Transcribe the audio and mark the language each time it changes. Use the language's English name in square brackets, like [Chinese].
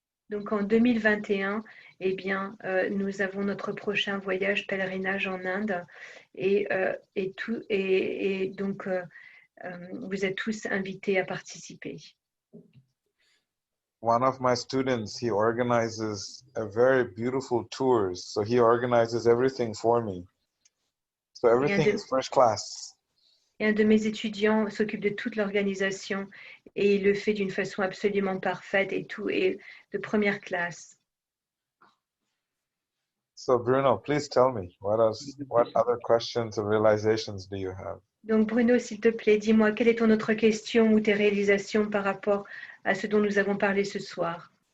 [French] Donc en 2021, eh bien, nous avons notre prochain voyage pèlerinage en Inde et donc vous êtes tous invités à participer. [English] One of my students, he organizes a very beautiful tours. So he organizes everything for me. So everything is first class. [French] Et un de mes étudiants s'occupe de toute l'organisation et il le fait d'une façon absolument parfaite et tout est de première classe. [English] So Bruno, please tell me, what other questions or realizations do you have? [French] Donc Bruno, s'il te plaît, dis-moi, quelle est ton autre question ou tes réalisations par rapport à ce dont nous avons parlé ce soir?